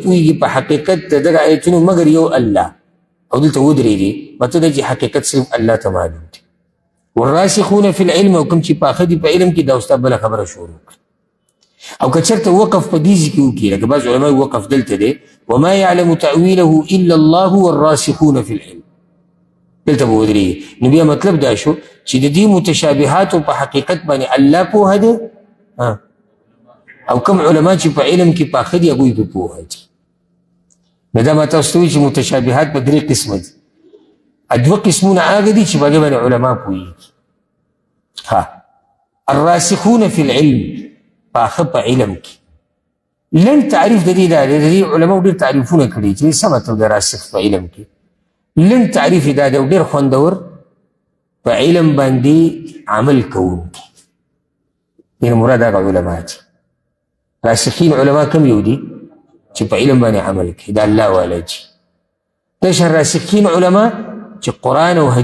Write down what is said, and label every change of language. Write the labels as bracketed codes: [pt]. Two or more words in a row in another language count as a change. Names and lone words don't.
[ps] پوهېږي په حقیقت د دغه آیتونو مګر یو الله او دلته ودرېږي مطلب دی چې حقیقت صرف الله ته معلوم دی [ar] والراسخون فی العلم [ps] او کوم چې پاخه دي په علم کې دا ستا بله خبره شروع کړه او که چېرته وقف په دې ځای کې وکړي لکه بعض علما وقف دلته دی [ar] وما يعلم تأويله الا الله والراسخون في العلم [ps] دلته به ودرېږي نو بیا مطلب دا شو چې د دې متشابهاتو په حقیقت باندې الله پوهه دی او کوم علما چې په علم کې پاخه دي هغوی پې پوهه دي نو دا ما تاسو ته وایي چې متشابهات په 3 قسمه دي 2 قسمونه هغه دي چې په هغې باندې علما پوهېږي [ar] الراسخون في العلم [ps] پاخه په علم کې لنډ تعریف د دې دا دی د دې علماو ډېر تعریفونه کړي چې څه مطلب د راسخ په علم کې لنډ تعریف یې دا دی او ډېر خوندور په علم باندې عمل کوونکي دې مراد هغه علما دي راسخین علما کم یو دي چې په علم باندې عمل کوي دا الله والا دي دغه راسخین علما چې قرآن او